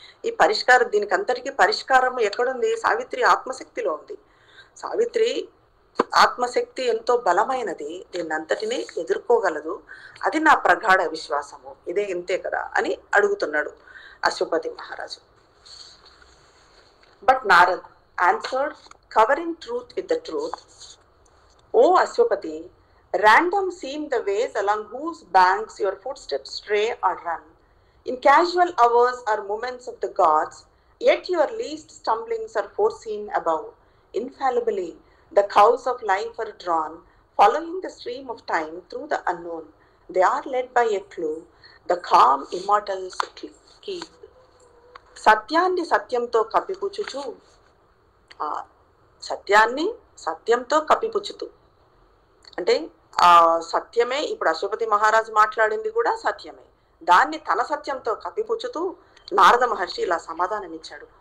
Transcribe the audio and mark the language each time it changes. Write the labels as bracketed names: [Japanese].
[Telugu] ఈ పరిష్కారం, దీనికి అంతటికీ పరిష్కారం ఎక్కడుంది? సావిత్రి ఆత్మశక్తిలో ఉంది. సావిత్రి ఆత్మశక్తి ఎంతో బలమైనది, దీన్ని అంతటినీ ఎదుర్కోగలదు, అది నా ప్రగాఢ విశ్వాసము. ఇదే ఇంతే కదా అని అడుగుతున్నాడు అశ్వపతి మహారాజు. [English] But Narad answered, covering truth with the truth, O Ashwapati, random seem the ways along whose banks your footsteps stray or run. In casual hours or moments of the gods, yet your least stumblings are foreseen above. Infallibly, The cows of life are drawn, following the stream of time through the unknown. They are led by a clue, the calm immortal's key. [Telugu] సత్యాన్ని సత్యంతో కప్పిపుచ్చుచు, ఆ సత్యాన్ని సత్యంతో కప్పిపుచ్చుతూ, అంటే ఆ సత్యమే, ఇప్పుడు అశ్వపతి మహారాజు మాట్లాడింది కూడా సత్యమే, దాన్ని తన సత్యంతో కప్పిపుచ్చుతూ నారద మహర్షి ఇలా సమాధానం ఇచ్చాడు.